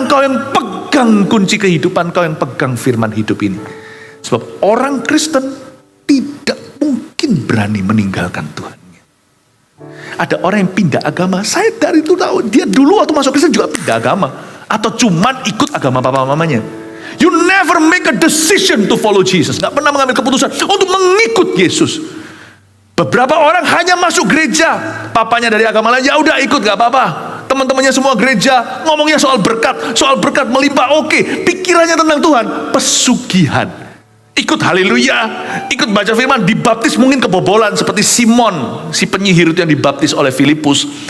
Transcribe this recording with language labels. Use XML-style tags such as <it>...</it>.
<id>Engkau yang pegang kunci kehidupan, Engkau yang pegang firman hidup ini. Sebab orang Kristen tidak mungkin berani meninggalkan Tuhannya. Ada orang yang pindah agama, saya dari itu tahu, dia dulu waktu masuk Kristen juga pindah agama. Atau cuman ikut agama papa mamanya.</id> <en>You never make a decision to follow Jesus.</en> <id>Gak pernah mengambil keputusan untuk mengikut Yesus. Beberapa orang hanya masuk gereja, papanya dari agama lain, ya udah ikut gak apa-apa. Teman-temannya semua gereja, ngomongnya soal berkat melimpah, oke. Pikirannya tentang Tuhan, pesugihan. Ikut haleluya, ikut baca firman, dibaptis mungkin kebobolan seperti Simon, si penyihir itu yang dibaptis oleh Filipus.</id>